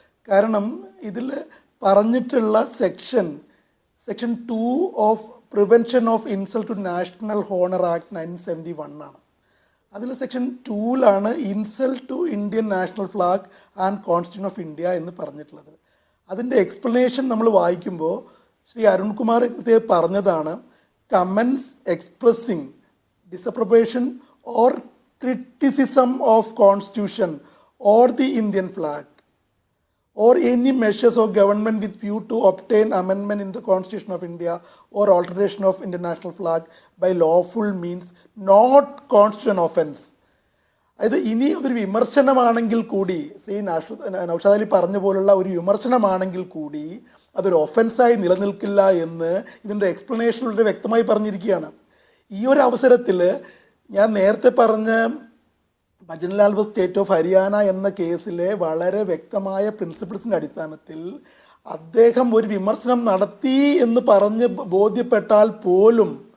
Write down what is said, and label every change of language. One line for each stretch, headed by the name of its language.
Malayalam: കാരണം ഇതിൽ പറഞ്ഞിട്ടുള്ള section 2 of prevention of insult to national honour act 1971 ആണ്. അതിൽ section 2ലാണ് insult to Indian national flag and constitution of India എന്ന് പറഞ്ഞിട്ടുള്ളത്. അതിൻ്റെ എക്സ്പ്ലനേഷൻ നമ്മൾ വായിക്കുമ്പോൾ ശ്രീ അരുൺകുമാർ പറഞ്ഞതാണ്,
English: Comments expressing disapprobation or criticism of constitution or the Indian flag or any measures of government with view to obtain amendment in the Constitution of India or alteration of international flag by lawful means not constitutional offence.
Malayalam: അതായത് ഇനി ഒരു വിമർശനമാണെങ്കിൽ കൂടി ശ്രീ നൗഷാദ് അലി പറഞ്ഞ പോലുള്ള ഒരു വിമർശനമാണെങ്കിൽ കൂടി അതൊരു ഒഫൻസായി നിലനിൽക്കില്ല എന്ന് ഇതിൻ്റെ എക്സ്പ്ലനേഷനിലൂടെ വ്യക്തമായി പറഞ്ഞിരിക്കുകയാണ്. ഈ ഒരു അവസരത്തിൽ ഞാൻ നേരത്തെ പറഞ്ഞ Bhajan Lal versus state of Haryana എന്ന കേസിലെ വളരെ വ്യക്തമായ പ്രിൻസിപ്പിൾസിൻ്റെ അടിസ്ഥാനത്തിൽ അദ്ദേഹം ഒരു വിമർശനം നടത്തി എന്ന് പറഞ്ഞ് ബോധ്യപ്പെട്ടാൽ പോലും